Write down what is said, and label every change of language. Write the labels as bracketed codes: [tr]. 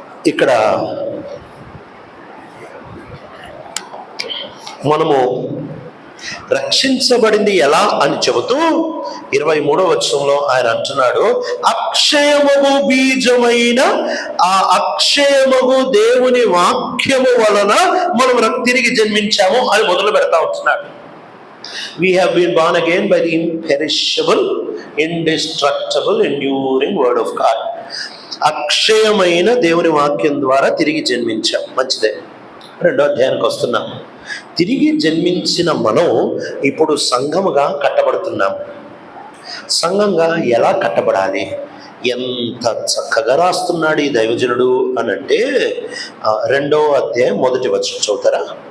[te] ఇక్కడ మనము రక్షించబడింది ఎలా అని చెబుతూ 23వ వచనంలో ఆయన అంటున్నాడు, అక్షయమగు బీజమైన ఆ అక్షయమగు దేవుని వాక్యము వలన మనం తిరిగి జన్మించాము అని మొదలు పెడతా ఉంటున్నాడు. [en] We have been born again by the imperishable, indestructible, enduring word of God. [te] అక్షయమైన దేవుని వాక్యం ద్వారా తిరిగి జన్మించాం. మంచిదే. 2వ అధ్యాయానికి వస్తున్నాం. తిరిగి జన్మించిన మనం ఇప్పుడు సంఘముగా కట్టబడుతున్నాం. సంఘంగా ఎలా కట్టబడాలి? ఎంత చక్కగా రాస్తున్నాడు ఈ దైవజనుడు అని అంటే 2వ అధ్యాయం 1వ వచనం చదువుతారా?